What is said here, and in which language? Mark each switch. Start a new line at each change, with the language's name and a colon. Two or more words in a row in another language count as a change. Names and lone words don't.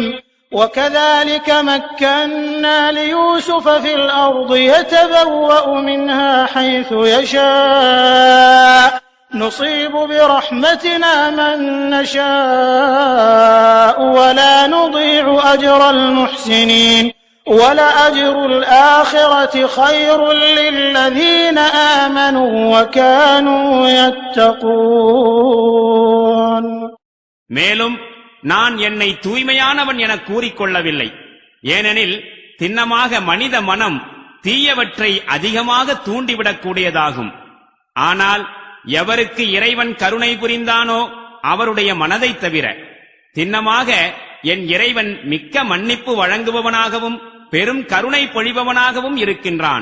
Arabic: وكذلك مكنا ليوسف في الأرض يتبوأ منها حيث يشاء نصيب برحمتنا من نشاء ولا نضيع أجر المحسنين ولأجر الآخرة خير للذين آمنوا وكانوا يتقون.
Tamil: மேலும் நான் என்னை தூய்மையானவன் என கூறிக்கொள்ளவில்லை. ஏனெனில் திண்ணமாக மனித மனம் தீயவற்றை அதிகமாக தூண்டிவிடக்கூடியதாகும். ஆனால் எவருக்கு இறைவன் கருணை புரிந்தானோ அவருடைய மனதை தவிர, திண்ணமாக என் இறைவன் மிக்க மன்னிப்பு வழங்குபவனாகவும் பெரும் கருணை பொழிபவனாகவும் இருக்கின்றான்.